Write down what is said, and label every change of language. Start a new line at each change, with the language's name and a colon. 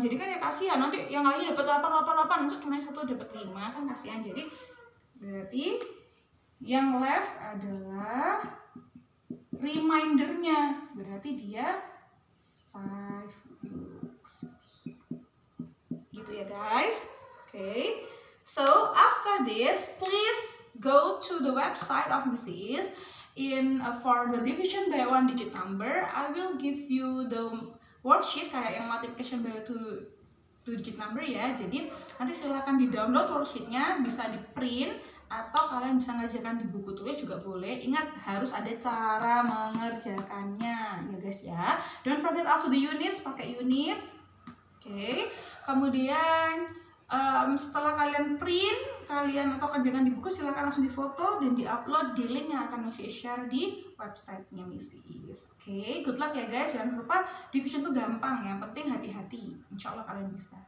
Indonesian: Jadi kan ya kasihan, nanti yang lainnya dapat 8, untuk cuma satu dapat 5 kan kasihan. Jadi berarti yang left adalah remindernya, berarti dia 5 books. Gitu ya guys. Okay.
English: So after this, please go to the website of Mrs. For the division by one digit number, I will give you the worksheet
Indonesian: kayak yang
English: multiplication by two digit number ya.
Indonesian: Jadi nanti silakan di download worksheetnya, bisa di print atau kalian bisa ngerjakan di buku tulis juga boleh. Ingat harus ada cara mengerjakannya ya guys ya.
English: Don't forget also the units,
Indonesian: pakai units. Oke. Kemudian setelah kalian print, kalian atau kerjakan di buku, silahkan langsung difoto dan diupload di link yang akan Missy share di websitenya Missy. Oke,
English: good luck
Indonesian: ya guys. Jangan lupa division itu gampang, yang penting hati-hati. Insya Allah kalian bisa.